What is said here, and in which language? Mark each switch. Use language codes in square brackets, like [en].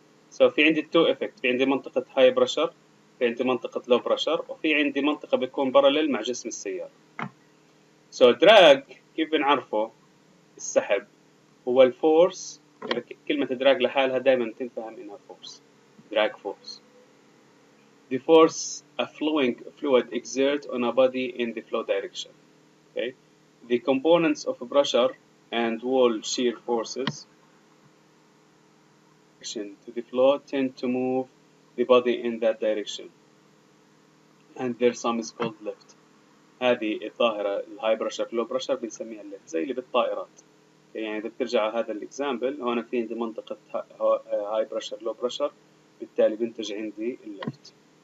[ar] سو في عندي التو افكت، في عندي منطقة هاي بريشر، في عندي منطقة لو بريشر، وفي عندي منطقة بتكون بارلل مع جسم السيارة. سو دراج كيف بنعرفه؟ السحب هو الفورس، كلمة دراج لحالها دائما تنفهم انها فورس، drag force. [en] The force a flowing fluid exerts on a body in the flow direction. Okay. The components of pressure and wall shear forces to the flow tend to move the body in that direction, and their sum is called lift. [ar] هذه الظاهرة الهاي بريشر لو بريشر بنسميها الليفت، زي اللي بالطائرات. يعني إذا بترجع على هذا الإكزامبل، هون في عندي منطقة هاي بريشر لو بريشر، بالتالي بنتج عندي الليفت.